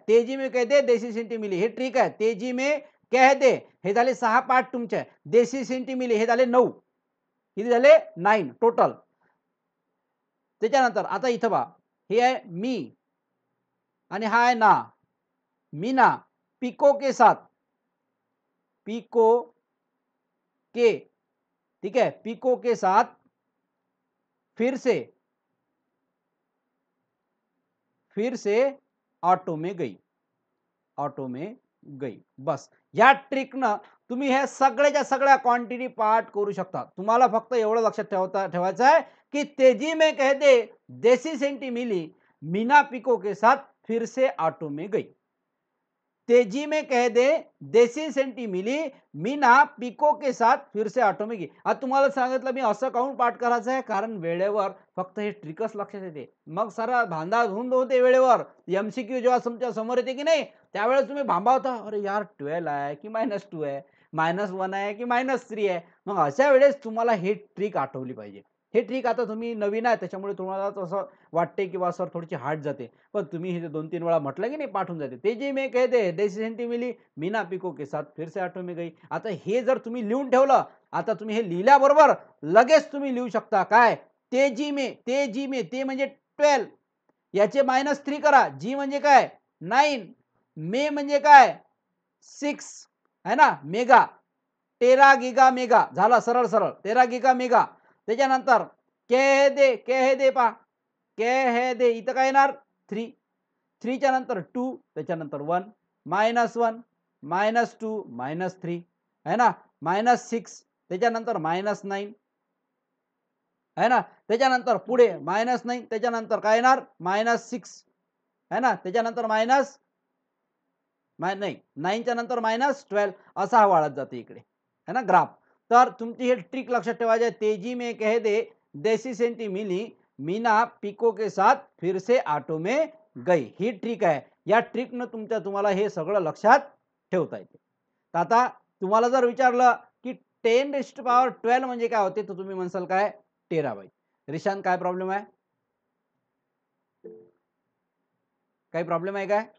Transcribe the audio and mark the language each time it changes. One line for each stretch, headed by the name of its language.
Hindi: तेजी में कह दे देशी सेंटी मिली
Marathi: हे ट्रिक आहे.
Hindi: तेजी में कह दे
Marathi: हे झाले 6 पार्ट तुमचे. देशी सेंटी मिली हे झाले 9. किती झाले 9 टोटल. त्याच्यानंतर आता इथं पहा, हे आहे मी आणि हा आहे ना.
Hindi: मीना पिको के साथ, पिको के, ठीक है, पिको के साथ फिर से ऑटो में गई, ऑटो में गई.
Marathi: बस या ट्रिकनं तुम्ही हे सगळ्याच्या सगळ्या क्वांटिटी पार्ट करू शकता. तुम्हाला फक्त एवढं लक्षात ठेवायचं आहे की
Hindi: तेजी में कह दे देसी सेंटी मिली, मीना पिको के साथ फिर से ऑटो में गई. तेजी में कह दे देसी सेंटी मिली, मीना पिको के साथ फिर से ऑटो में गई.
Marathi: आता तुम्हाला सांगितलं मी असं काहून पाठ करायचं आहे, कारण वेळेवर फक्त हे ट्रिकच लक्षात येते. मग सारा धांदाधुंद होते वेळेवर. एमसीक्यू जेव्हा तुमच्या समोर येते की नाही, त्यावेळेस तुम्ही भांबावता, अरे यार 12 आहे की -2 आहे, -1 आहे की -3 आहे. मग अशा वेळेस तुम्हाला हे ट्रिक आठवली पाहिजे. हे ट्रिक आता तुम्ही नवीन आहे त्याच्यामुळे तुम्हाला तसं वाटते की बा सर थोडीशी हार्ड जाते, पण तुम्ही हे 2-3 वेळा म्हटलं की नाही पाठवून जाते.
Hindi: तेजी में कह दे देसी सेंटी मिली, मीना पिको के साथ फिर से ऑटो में गई.
Marathi: आता हे जर तुम्ही लिहून ठेवलं, आता तुम्ही हे लिहिल्याबरोबर लगेच तुम्ही लिहू शकता काय, तेजी में, तेजी में ते म्हणजे 12, याचे -3 करा. जी म्हणजे काय 9, मे म्हणजे काय 6 है ना, मेगा, टेरा गिगा मेगा झाला सरळ सरळ 13 गिगा मेगा. त्याच्यानंतर कह दे पा, कह दे इथं काय येणार 3, 3 च्या नंतर 2, त्याच्यानंतर 1, -1, -2, -3 है ना, -6, त्याच्यानंतर -9 है ना, त्याच्यानंतर पुढे -9, त्याच्यानंतर काय येणार -6 है ना, त्याच्यानंतर नाही 9 च्या नंतर -12 असा हा वाढत जाते इकडे है ना ग्राफ. तर तुमची हे ट्रिक लक्षात ठेवायची.
Hindi: तेजी में कह दे देसी सेंटी मिली, मीना पिको के साथ फिर से ऑटो में गई.
Marathi: ही ट्रिक आहे. या ट्रिकनं तुम्हाला हे सगळं लक्षात ठेवता येते. तर आता तुम्हाला जर विचारलं की 10⁻12 म्हणजे काय होते, तर तुम्ही म्हणसाल काय टेराबाईट. रिशांत काय प्रॉब्लेम आहे, काही प्रॉब्लेम आहे काय?